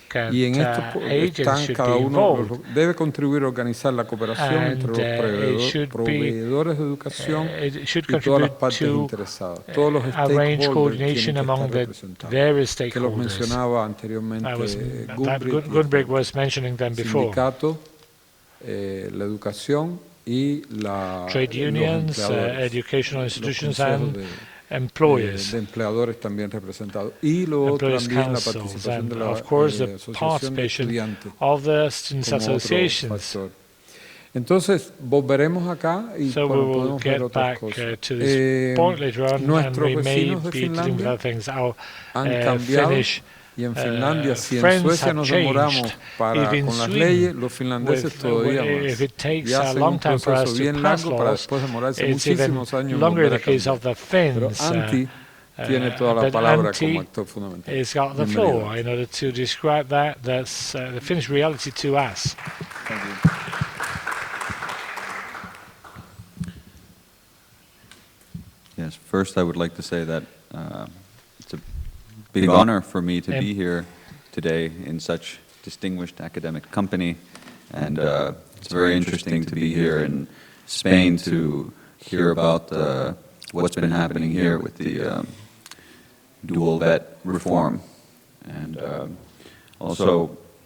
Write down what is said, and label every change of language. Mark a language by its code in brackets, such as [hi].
[es] Y en esto están cada uno, debe contribuir a organizar la cooperación entre los proveedores de educación y todas las partes interesadas, todos los stakeholders tienen que estar representados, que los mencionaba anteriormente. [en] Gun-Britt was mentioning them before. [es] Sindicato, la educación y [en] trade unions, educational institutions and employers. [es] De empleadores también representados. Y lo otro también la participación de la asociación de estudiantes [en] of the students associations. [es] Entonces, volveremos acá y podemos ver otras cosas. Nuestros vecinos de Finlandia han cambiado. Y en Finlandia, si en Suecia nos demoramos con las leyes, los finlandeses todavía más. Y hacen un proceso bien largo para después demorarse muchísimos años en volver a cambiar. Pero Antti tiene toda la palabra como actor fundamental. [en] He's got the floor in order to describe that. That's the Finnish reality to us. Thank you. Yes, first I would like to say that it's a big honor for me to be here today in such distinguished academic company, and it's very interesting to be here in Spain to hear about what's been happening here with the dual vet reform, and also